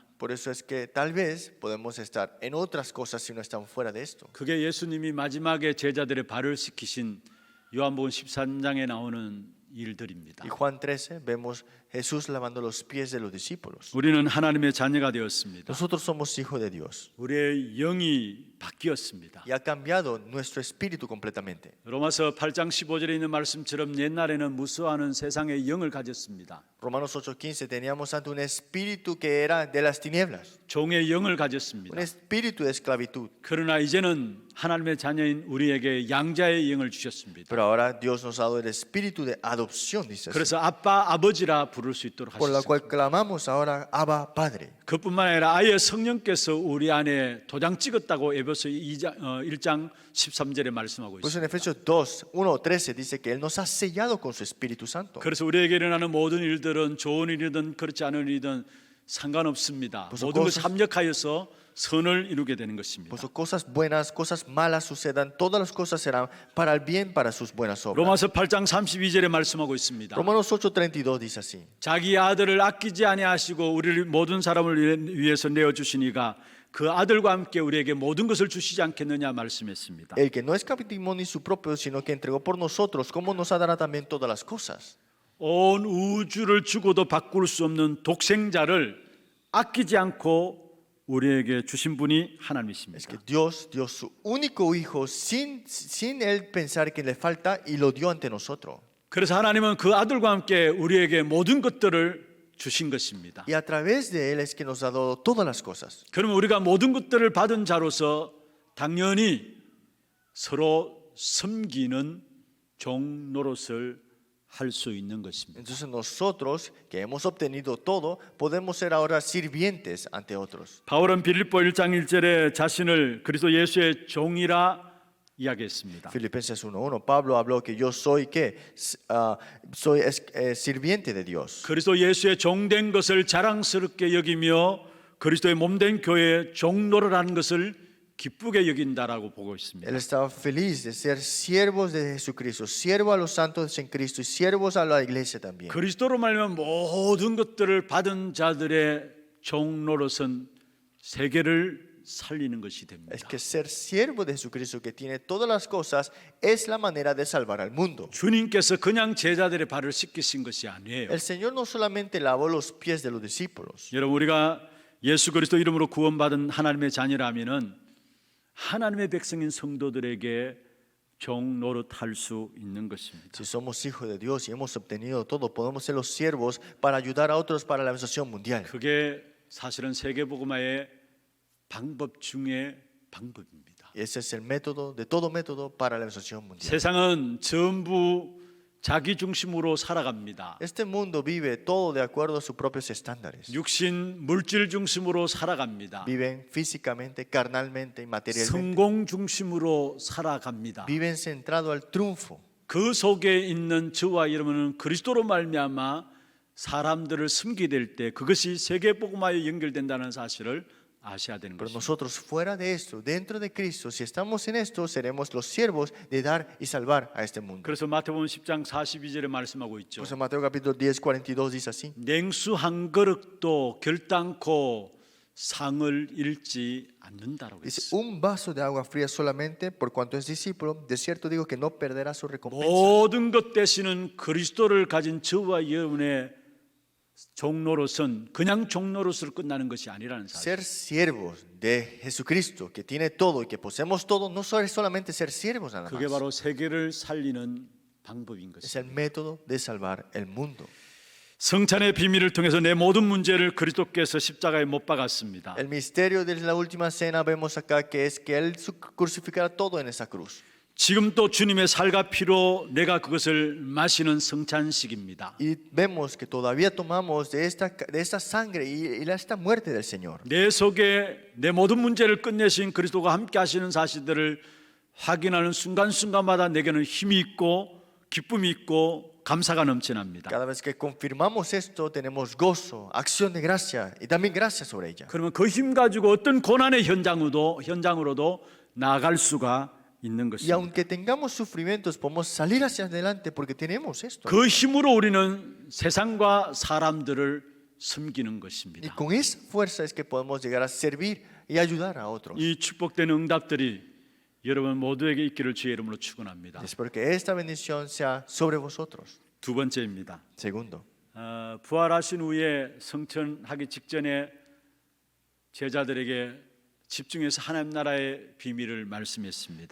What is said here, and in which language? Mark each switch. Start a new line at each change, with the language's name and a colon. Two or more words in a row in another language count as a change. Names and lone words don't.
Spanish: Por eso es que tal vez podemos estar en otras cosas si no estamos fuera de esto.
Korean: 그게 예수님이 마지막에 제자들의 발을 씻기신 요한복음 13장에 나오는 일들입니다.
Spanish: Y Juan 13 vemos Jesús lavando los pies de los discípulos.
Korean: 우리는 하나님의 자녀가 되었습니다.
Spanish: Nosotros somos hijos de Dios
Korean: 우리의 영이 바뀌었습니다.
Spanish: y ha cambiado nuestro espíritu completamente.
Korean: 로마서 8장 15절에 있는 말씀처럼 옛날에는 무수하는 세상의 영을 가졌습니다.
Spanish: Romanos 8:15 teníamos ante un espíritu que era de las tinieblas,
Korean: 종의 영을 가졌습니다.
Spanish: un espíritu de esclavitud.
Korean: 그러나 이제는 하나님의 자녀인 우리에게 양자의 영을 주셨습니다.
Spanish: Pero ahora Dios nos ha dado el espíritu de adopción, dice así,
Korean: 그래서 아빠, 아버지라 부를 수 있도록
Spanish: por la
Korean: 하셨습니다.
Spanish: cual clamamos ahora Abba Padre.
Korean: 그뿐만 아니라 아예 성령께서 우리 안에 도장 찍었다고 에베소 1장 13절에 말씀하고
Spanish: Pues en
Korean: 있습니다.
Spanish: Efesios 2, 1:13 dice que Él nos ha sellado con su Espíritu Santo.
Korean: 그래서 우리에게 일어나는 모든 일들은 좋은 일이든 그렇지 않은 일이든 상관없습니다. 벌써 모든 것이
Spanish: cosas-
Korean: 합력하여서 선을 이루게 되는 것입니다.
Spanish: Por eso cosas buenas, cosas malas sucedan, todas las cosas serán para el bien, para sus buenas obras.
Korean: 로마서 8장 32절에 말씀하고 있습니다.
Spanish: Romanos 8:32 dice así.
Korean: 자기 아들을 아끼지 아니하시고 우리를 모든 사람을 위해서 내어 주시니가 그 아들과 함께 우리에게 모든 것을 주시지 않겠느냐 말씀했습니다.
Spanish: El que no escatimó ni su propio, sino que entregó por nosotros, ¿cómo nos dará también todas las cosas?
Korean: 온 우주를 주고도 바꿀 수 없는 독생자를 아끼지 않고 우리에게 주신 분이
Spanish: Es
Korean: 하나님이십니다.
Spanish: que Dios dio su único hijo sin él pensar que le falta y lo dio ante nosotros.
Korean: 그래서 하나님은 그 아들과 함께 우리에게 모든 것들을 주신 것입니다.
Spanish: Y a través de él es que nos ha dado todas las cosas.
Korean: 그러면 우리가 모든 것들을 받은 자로서 당연히 서로 섬기는 종 노릇을 할 수 있는 것입니다.
Spanish: Entonces nosotros que hemos obtenido todo podemos ser ahora sirvientes ante otros.
Korean: 바울은 빌립보 1장 1절에 자신을 그리스도 예수의 종이라 이야기했습니다.
Spanish: Filipenses 1:1 Pablo habló que yo soy sirviente de Dios.
Korean: 그리스도 예수의 종된 것을 자랑스럽게 여기며 그리스도의 몸된 교회의 종노를 하는 것을 기쁘게 여긴다라고 보고 있습니다.
Spanish: Él estaba feliz de ser siervos de Jesucristo, siervos a los santos en Cristo y siervos a la iglesia también.
Korean: 그리스도로 말하면 모든 것들을 받은 자들의 종노릇은 세계를 살리는 것이 됩니다.
Spanish: Es que ser siervo de Jesucristo que tiene todas las cosas es la manera de salvar al mundo.
Korean: 주님께서 그냥 제자들의 발을 씻기신 것이 아니에요.
Spanish: El Señor no solamente lavó los pies de los discípulos.
Korean: 여러분 우리가 예수 그리스도 이름으로 구원받은 하나님의 자녀라면은 하나님의 백성인 성도들에게 종 노릇할 수 있는 것입니다.
Spanish: Si somos hijos de Dios y hemos obtenido todo, podemos ser los siervos para ayudar a otros para la evangelización mundial.
Korean: 그게 사실은 세계복음화의 방법 중에 방법입니다.
Spanish: Y ese es el método de todo método para la evangelización mundial.
Korean: 세상은 전부 자기 중심으로 살아갑니다.
Spanish: Este mundo vive todo de acuerdo a sus propios estándares.
Korean: 육신 물질 중심으로 살아갑니다.
Spanish: Viven físicamente, carnalmente y materialmente.
Korean: 성공 중심으로 살아갑니다.
Spanish: Viven centrado al triunfo.
Korean: 그 속에 있는 저와 여러분은 그리스도로 말미암아 사람들을 섬기게 될 때 그것이 세계복음화에 연결된다는 사실을 아셔야 되는
Spanish: Pero
Korean: 것입니다.
Spanish: nosotros fuera de esto, dentro de Cristo, si estamos en esto, seremos los siervos de dar y salvar a este mundo.
Korean: 그래서 마태복음 10장 42절에 말씀하고 있죠.
Spanish: Por eso Mateo capítulo 10:42 dice así.
Korean: 냉수 한 그릇도 결단코 상을 잃지 않는다라고
Spanish: Dice,
Korean: 했어요.
Spanish: un vaso de agua fría solamente, por cuanto es discípulo, de cierto digo que no perderá su recompensa.
Korean: 모든 것 대신은 그리스도를 가진 저와 여러분의 종노릇은 그냥 종노릇으로 끝나는 것이 아니라는 사실.
Spanish: Ser siervos de Jesucristo, que tiene todo y que poseemos todo, no es solamente ser siervos nada
Korean: 그게
Spanish: más.
Korean: 바로 세계를 살리는 방법인
Spanish: Es
Korean: 것입니다.
Spanish: el método de salvar el mundo.
Korean: 성찬의 비밀을 통해서 내 모든 문제를 그리스도께서 십자가에 못 박았습니다.
Spanish: El misterio de la última cena vemos acá que es que Él crucificará todo en esa cruz.
Korean: 지금 또 주님의 살과 피로 내가 그것을 마시는 성찬식입니다.
Spanish: Y vemos que todavía tomamos de esta sangre y esta muerte del Señor.
Korean: 내 속에 내 모든 문제를 끝내신 그리스도가 함께 하시는 사실들을 확인하는 순간순간마다 내게는 힘이 있고 기쁨이 있고 감사가 넘쳐납니다.
Spanish: Cada vez que confirmamos esto, tenemos gozo, acción de gracia y también gracia sobre ella.
Korean: 그러면 그 힘 가지고 어떤 고난의 현장으로도 나아갈 수가 있는
Spanish: Y
Korean: 것입니다.
Spanish: aunque tengamos sufrimientos, podemos salir hacia adelante porque tenemos esto.
Korean: 그 힘으로 우리는 세상과 사람들을 섬기는
Spanish: Y
Korean: 것입니다.
Spanish: con esa fuerza es que podemos llegar a servir y ayudar a otros.
Korean: 이 축복된 응답들이 여러분 모두에게 있기를 주의 이름으로 축원합니다.
Spanish: Espero que esta bendición sea sobre vosotros.
Korean: 두 번째입니다.
Spanish: Segundo,
Korean: 부활하신 후에 성천하기 직전에 제자들에게 집중해서 하나님 나라의 비밀을 말씀했습니다.